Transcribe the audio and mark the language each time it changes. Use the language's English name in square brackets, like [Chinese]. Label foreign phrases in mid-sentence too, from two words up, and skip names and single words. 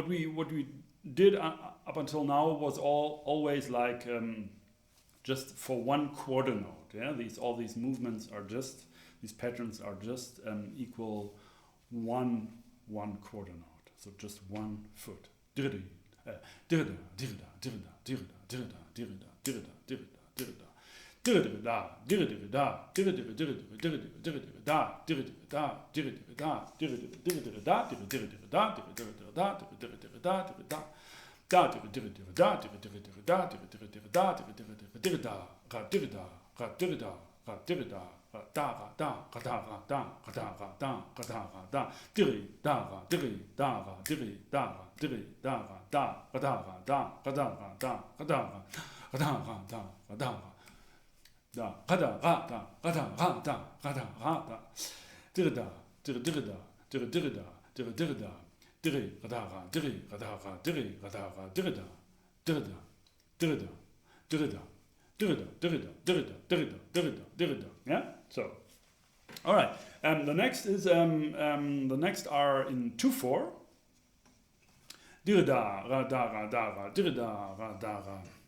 [English] we did up until now was always like just for one quarter note. Yeah, all these movements are just, these patterns are just equal one quarter note. So just one foot. DiRi-da, DiRi-da, DiRi-da, DiRi-da, DiRi-da, DiRi-da, DiRi-da, DiRi-da, DiRi-da, DiRi-da. DiRi-da, DiRi-da, DiRi-da, DiRi-da, DiRi-da, DiRi-da, DiRi-da, DiRi-da, DiRi-da, DiRi-da, DiRi-da, DiRi-da, DiRi-da, DiRi-da. da diri diri diri da diri diri diri da diri diri diri da diri diri diri diri da ra diri da ra diri da ra diri da ra da ra da ra da ra da ra da ra da ra da ra da diri da ra diri da ra diri da ra diri da ra da ra da ra da ra da ra da ra da ra ra da ra da ra da ra da ra da ra da ra da ra da ra da ra da diri da diri diri da diri diri da diri diri da diri ra da ra diri ra da ra diri ra da ra diri da diri da diri da diri da diri da diri da diri da diri da diri da diri da. Yeah. So, all right. The next is the next are in 2/4. Diri da ra da ra da ra diri da ra da ra.